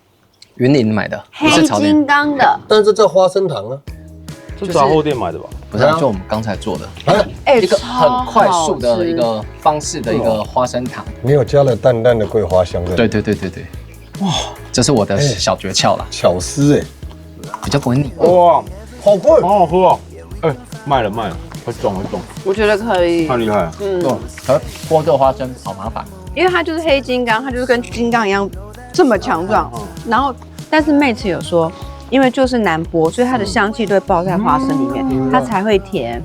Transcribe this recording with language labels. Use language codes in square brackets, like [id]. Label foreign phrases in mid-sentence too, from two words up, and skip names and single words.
[zh] 雲林買的，不是草黑金剛的。但是這叫花生糖啊，是雜貨店買的吧？不是，就我們剛才做的，一個很快速的一個方式的一個花生糖。你有加了淡淡的桂花香的。對，哇，這是我的小訣竅啦，巧思比較不會膩。哇，好貴，好好喝哦。賣了，會中。我覺得可以。太厲害了。可剝這個花生好麻煩，因為它就是黑金剛，它就是跟金剛一樣這麼強壯。然後，但是妹子有說，因為就是難剝，所以它的香氣都會包在花生裡面，它才會甜。